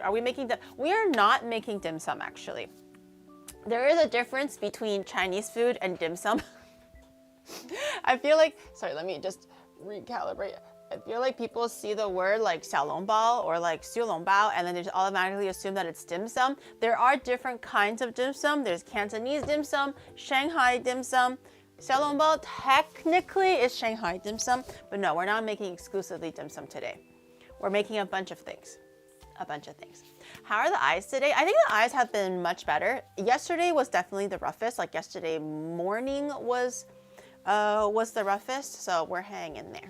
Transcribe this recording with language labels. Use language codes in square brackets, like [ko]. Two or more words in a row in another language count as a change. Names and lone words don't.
[en] Are we making we are not making dim sum, actually. There is a difference between Chinese food and dim sum. I feel like, sorry, let me just recalibrate. I feel like people see the word like xiaolongbao or like xiulongbao and then they just automatically assume that it's dim sum. There are different kinds of dim sum. There's Cantonese dim sum, Shanghai dim sum. Xiaolongbao technically is Shanghai dim sum, but no, we're not making exclusively dim sum today. We're making a bunch of things. A bunch of things. How are the eyes today? I think the eyes have been much better. Yesterday was definitely the roughest. Like yesterday morning was the roughest, so we're hanging there.